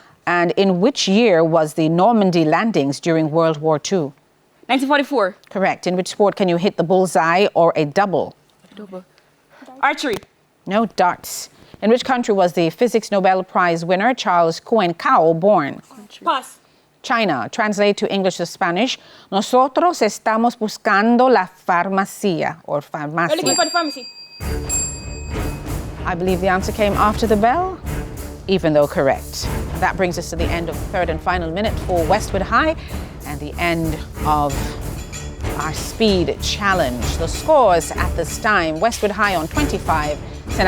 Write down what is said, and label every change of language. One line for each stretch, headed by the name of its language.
English: And in which year was the Normandy landings during World War II? 1944. Correct. In which sport can you hit the bullseye or a double? Double. Archery. No, darts. In which country was the Physics Nobel Prize winner Charles Cohen-Kao born? Pass. China. Translate to English to Spanish.
Spanish: Nosotros estamos buscando la farmacia or
English: We're looking for the pharmacy. I believe the answer came after the bell, even though correct. That brings us to the end of the third and final minute for Westwood High and the end of our speed challenge. The scores at this time: Westwood High on 25, St.